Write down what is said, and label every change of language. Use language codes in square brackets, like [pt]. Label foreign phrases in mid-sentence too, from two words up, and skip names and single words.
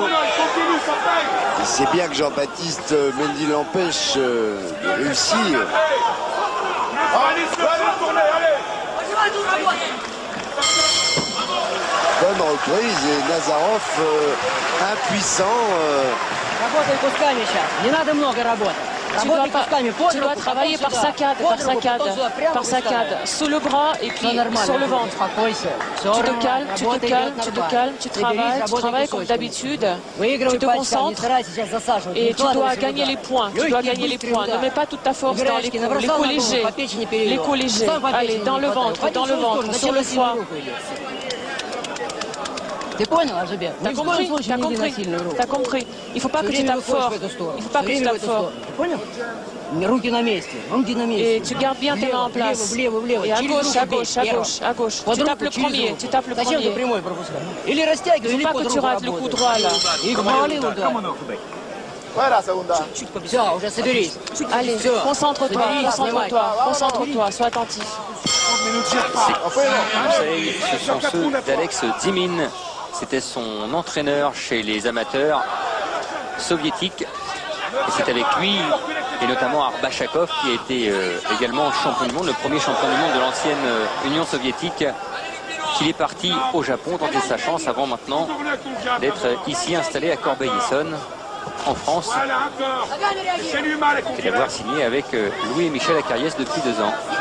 [fr] Il sait bien que Jean-Baptiste Mendy l'empêche de réussir. Bonne reprise et Nazarov impuissant. [ru] Работай кусками сейчас. Не надо много работать. [fr] Tu dois travailler par saccade, sous le bras et puis sur le ventre. Tu te calmes, tu travailles comme d'habitude, tu te concentres et tu dois gagner les points, Ne mets pas toute ta force dans les coups légers, allez, dans le ventre, sur le foie. T'as compris. Il faut pas que tu tapes fort. [ru] Руки на месте, руки на месте. [fr] Et tu gardes bien tes mains en place. [ru] Влево, влево, [fr] Et à [ru] через [fr] gauche, [ru] руку [fr] à [ru] бей. [fr] gauche, à [ru] Первый. [fr] gauche, à gauche. [ru] Под [fr] Tu [ru] руку, [fr] tapes le [ru] через [fr] premier, [ru] руку. [fr] tu tapes le [ru] Зачем ты [fr] premier. [ru] прямой пропускаешь? Или растягивай, [fr] Il ne [ru] или [fr] faut pas [ru] под [fr] que tu [ru] руку [fr] rates le coup [ru] работай. [fr] droit là. [ru] И повалил удар. [es] Fuera, segunda. [ru] Чуть побежал. Все, уже соберись. [fr] Allez, [ru] Всё. [fr] concentre-toi, [ru] Соберись, [fr] concentre-toi, [ru] снимай. [fr] concentre-toi, sois attentif. Conseil, ce sont ceux d'Alex Dimin. C'était son entraîneur chez les amateurs soviétiques. Et c'est avec lui, et notamment Arbachakov, qui a été également champion du monde, le premier champion du monde de l'ancienne Union soviétique, qu'il est parti au Japon tenter sa chance avant maintenant d'être ici installé à Corbeil-Essonnes, en France, et d'avoir signé avec Louis et Michel Acariès depuis 2 ans.